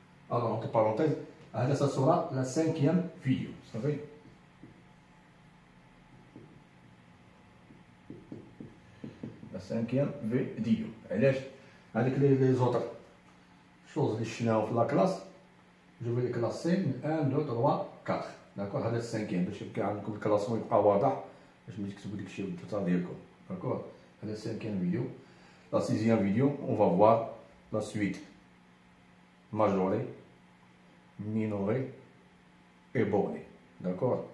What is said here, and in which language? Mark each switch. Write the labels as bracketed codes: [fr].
[fr] Alors, entre parenthèses, ça sera la 5e vidéo. Vous savez? La 5e vidéo. Avec les autres choses que je dans la classe, je vais les classer 1, 2, 3, 4. D'accord? C'est la 5e. [ar] باش يبقى عندكم الكلاسمون يبقى واضح باش ما تكتبوا داكشي بالدفتر ديالكم. [fr] D'accord? C'est la 5e vidéo. La 6e vidéo, on va voir la suite majorée, minorée et bornée. D'accord? Yallah, bye bye. Bonne chance. C'est la 6e vidéo.